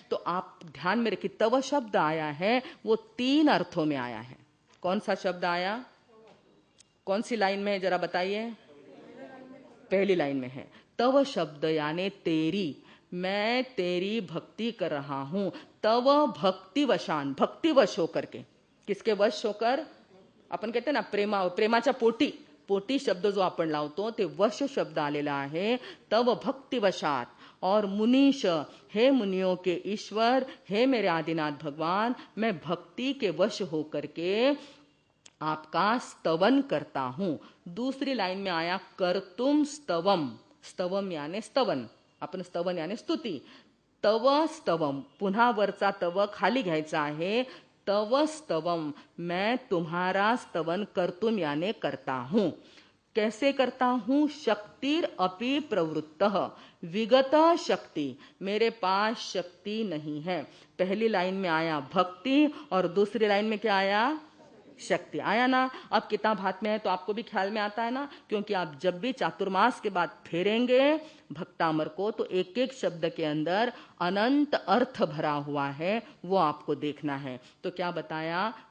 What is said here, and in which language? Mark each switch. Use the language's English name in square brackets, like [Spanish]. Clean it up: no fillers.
[Hindi] तो आप ध्यान में रखिए, तव शब्द आया है वो 3 अर्थों में आया है. कौन सा शब्द आया? कौन सी लाइन में है जरा बताइए? पहली लाइन में है. तव शब्द यानी तेरी, मैं तेरी भक्ति कर रहा हूं. तव भक्ति वशान, भक्ति वश होकर के. किसके वश होकर? [Marathi] आपण कहते ना प्रेमाच्या पोटी. पोटी शब्द जो आपण लावतो ते वश शब्द आलेला आहे. तव भक्ती वशात. [Hindi] और मुनीश, हे मुनियों के ईश्वर, हे मेरे आदिनाथ भगवान, मैं भक्ति के वश होकर के आपका स्तवन करता हूं। दूसरी लाइन में आया कर्तुम स्तवम, स्तवम यानी स्तवन, [Marathi] आपण स्तवन यानी स्तुती। [Hindi] तव स्तवम, [Marathi] पुन्हा वरचा तव खाली घ्यायचा आहे, [Hindi] तव स्तवम, मैं तुम्हारा स्तवन कर्तुम यानी करता हूं। कैसे करता हूं? शक्तिर अपि प्रवृत्तः, विगत शक्ति, मेरे पास शक्ति नहीं है। पहली लाइन में आया भक्ति और दूसरी लाइन में क्या आया? शक्ति। आया ना? अब किताब हाथ में है तो आपको भी ख्याल में आता है ना, क्योंकि आप जब भी चातुर्मास के बाद फेरेंगे भक्तामर को तो एक एक शब्द के अंदर अनंत अर्थ भरा हुआ है, वो आपको देखना है। तो क्या बताया?